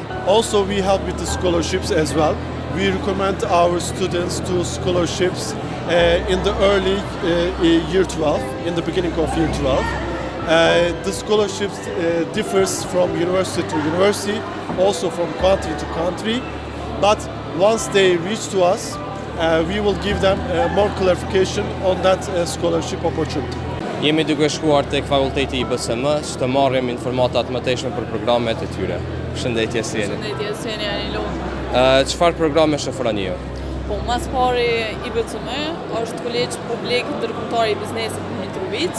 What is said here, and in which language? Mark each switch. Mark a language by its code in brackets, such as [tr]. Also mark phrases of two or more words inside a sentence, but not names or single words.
[en] Also, we help with the scholarships as well. We recommend our students to scholarships in the early year 12, in the beginning of year 12. The scholarships differs from university to university, also from country to country. But once they reach to us, we will give them more clarification on that scholarship opportunity. [sq] Jemi duke shkuar tek fakulteti i BSM që të marrim informatat më teshme për programet e tyre. Përshëndetje, si jeni? Përshëndetje, si jeni Anilo. Çfarë programe shofroni ju? Po, mas pari i BCM është kolegj publik ndërkombëtar i biznesit në Mitrovic.